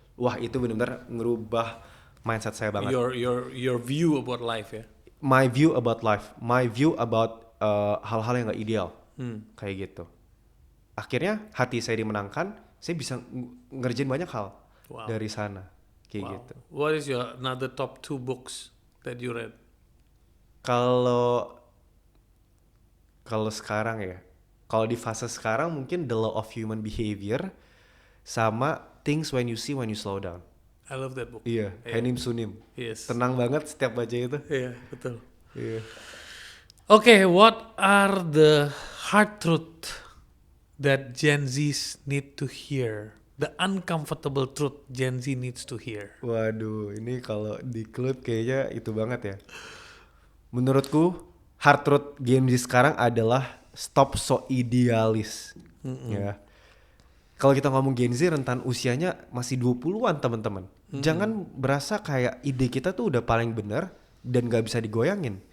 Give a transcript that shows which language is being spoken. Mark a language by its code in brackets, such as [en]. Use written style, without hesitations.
[id] Wah, itu benar-benar ngerubah mindset saya banget. [en] Your view about life ya. My view about life, my view about [id] hal-hal yang gak ideal. Kayak gitu. Akhirnya hati saya dimenangkan, saya bisa ngerjain banyak hal dari sana, kayak gitu. [en] What is your another top 2 books that you read? [id] Kalau sekarang ya, kalau di fase sekarang mungkin The Law of Human Behavior sama Things When You See When You Slow Down. [en] I love that book. [id] Iya, Henim Sunim. [en] Yes. [id] Tenang banget setiap baca itu. Iya, betul. Iya. [en] Okay, what are the hard truth that Gen Zs need to hear? The uncomfortable truth Gen Z needs to hear. [id] Waduh, ini kalau di klub kayaknya itu banget ya. Menurutku, [en] hard truth [id] Gen Z sekarang adalah stop so idealis. Ya. Kalau kita ngomong Gen Z rentan usianya masih 20-an teman-teman. Jangan berasa kayak ide kita tuh udah paling benar dan gak bisa digoyangin.